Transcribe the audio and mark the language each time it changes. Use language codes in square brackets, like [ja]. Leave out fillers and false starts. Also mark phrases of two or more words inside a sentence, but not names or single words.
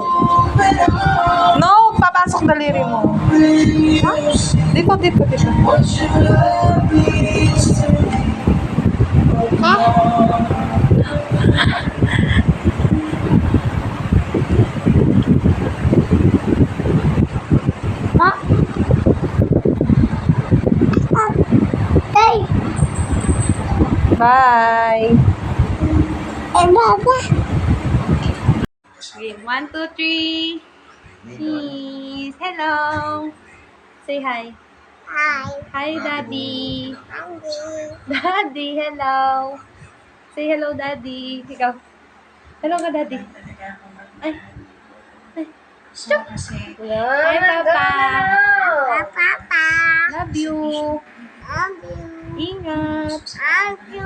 [tl] No, papasok daliri mo. Ha? Dito, dito, dito. Ha? Ha? [en] Bye. Okay, 1, 2, 3. Cheese. Hello. Say hi. Hi. Hi, Daddy. Andy. Daddy, hello. Say hello, Daddy. [tl] Ikaw. [en] Hello ka, Daddy. Ay. Ay. Stop. Hi, Papa. Papa. Love you. Love you. [tl] Ingat. [en] Love you.